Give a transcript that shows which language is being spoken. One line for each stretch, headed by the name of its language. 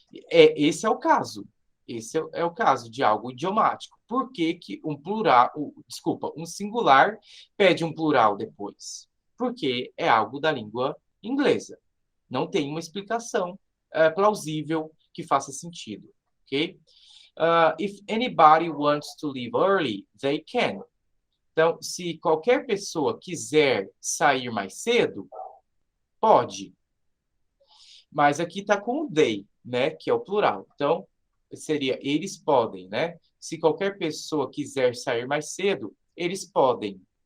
Portuguese: Esse é o caso. Esse é o caso de algo idiomático. Por que um singular pede um plural depois? Porque é algo da língua inglesa. Não tem uma explicação plausível que faça sentido. Ok?
English: If anybody wants to leave early, they can.
Portuguese: Então, se qualquer pessoa quiser sair mais cedo, pode. Mas aqui está com o they, né? Que é o plural. Então, seria eles podem, né? Se qualquer pessoa quiser sair mais cedo, eles podem.